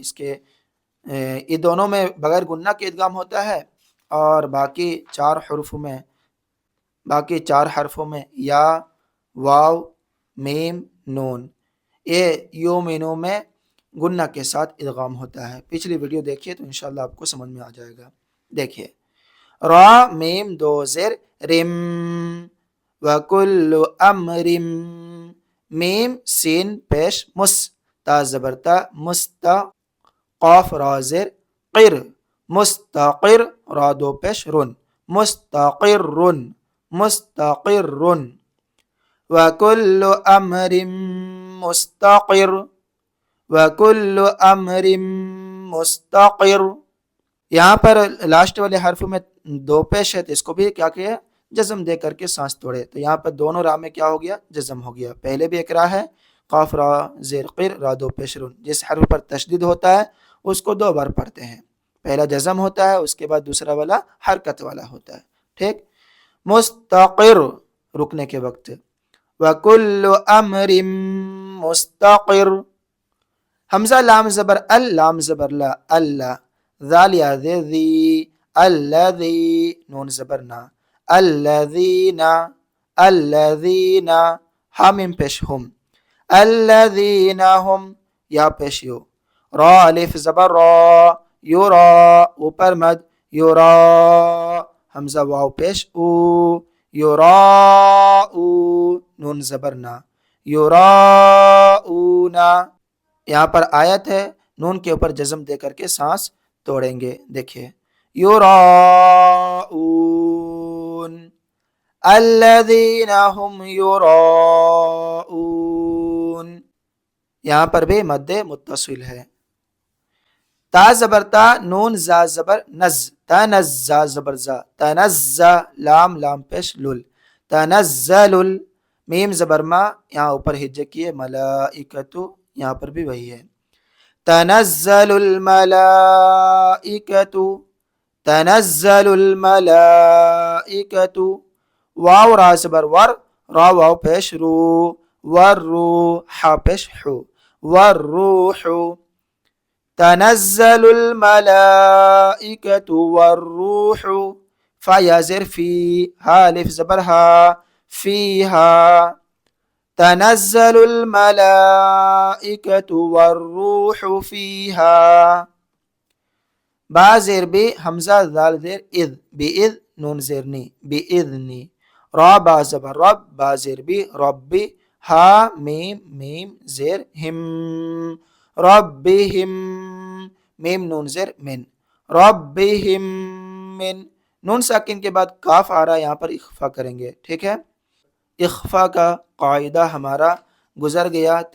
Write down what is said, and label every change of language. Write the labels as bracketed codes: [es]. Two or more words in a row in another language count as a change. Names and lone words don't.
[ur] اس کے یہ دونوں میں بغیر گنہ کے ادغام ہوتا ہے، اور باقی 4 حرفوں میں یا، واو، میم، نون، یہ یومینو میں گنہ کے ساتھ ادغام ہوتا ہے. پچھلی ویڈیو دیکھیے تو انشاءاللہ آپ کو سمجھ میں آ جائے گا. دیکھیے، را میم دو زیر رم، [ar] وکل امرم. [ur] میم سین پیش مس، تا زبرتا مستا، قاف را زیر قر، مستقر. را دو پیش رن، مستقر، مستقر. [ar] وکل امر مستقر، وکل امر مستقر. [ur] یہاں پر لاسٹ والے حرف میں 2 پیش ہے تو اس کو بھی کیا کیا، جزم دے کر کے سانس توڑے. تو یہاں پر دونوں را میں کیا ہو گیا، جزم ہو گیا. پہلے بھی ایک را ہے، قاف را زیر قر، را دو پیش رن. جس حرف پر تشدید ہوتا ہے اس کو 2 بار پڑھتے ہیں. پہلا جزم ہوتا ہے، اس کے بعد دوسرا والا حرکت والا ہوتا ہے. ٹھیک، مستقر رکنے کے وقت، [ar] وَكُلُّ أَمْرٍ مُسْتَقِرٌ. [ur] حمزہ لام زبر ال، لام زبر لا، اللہ. ذال یا ذی، الذی، نون زبر نا، الذین، الذین. حامیم پیش ہم، [ar] الذین ہم. [ur] یا پیش یو. را الف زبر را، یورا، اوپر مد، یورا. حمزہ واو پیش او، یوراؤ، نون زبرنا، یوراؤنا. یہاں پر آیت ہے، نون کے اوپر جزم دے کر کے سانس توڑیں گے. دیکھیں، یوراؤن، [ar] الذین هم یوراؤن. [ur] یہاں پر بھی مد متصل ہے. تا زبر تا، نون زا زبر نز، تنزا زبر زا، تنزا. لام لام پیش لل، تنزل. میم زبر ما، یہاں اوپر ہجے کیے، ملائکتو، یہاں پر بھی وہی ہے. [ar] تنزل الملائکتو، تنزل الملائکتو. [ur] واو را زبر ور، را واو پیش رو، ورو، حا پیش حو، والروح. [ar] تنزل الملائکة والروح. [ur] فا یا زیر فی، ہا الف زبر ہا، فیہا. [ar] تنزل الملائکة والروح فیہا. [ur] با زیر بی، حمزہ ذال زیر اذ، بی اذ، نون زیر نی، بی اذنی. را با زبر رب، با زیر بی، ربی. ہا میم، میم زیر ہم، ربہم. میم نون زیر من، [ar] ربہم من. [ur] نون ساکن کے بعد کاف آ رہا ہے، یہاں پر اخفا کریں گے. ٹھیک ہے، اخفا کا قاعدہ ہمارا گزر گیا.